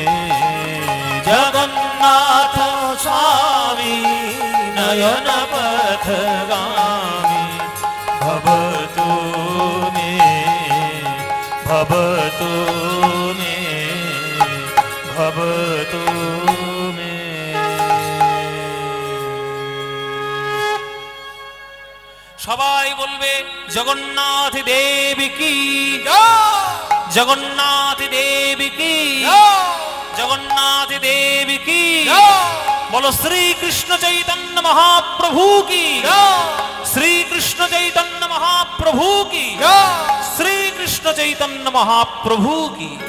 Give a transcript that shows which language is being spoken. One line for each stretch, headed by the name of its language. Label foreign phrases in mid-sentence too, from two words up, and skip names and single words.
Sanskrit: जगन्नाथ स्वामी नयन पथगामी भवतु मे। भवतु मे। भवतु मे।
Bangla: সবাই বলবে জগন্নাথ দেব কি, জগন্নাথ দেব কি, জগন্নাথ দেব কি। বলো শ্রী কৃষ্ণ চৈতন্য মহাপ্রভু কি, শ্রী কৃষ্ণ চৈতন্য মহাপ্রভু কি, শ্রী কৃষ্ণ চৈতন্য মহাপ্রভু কি।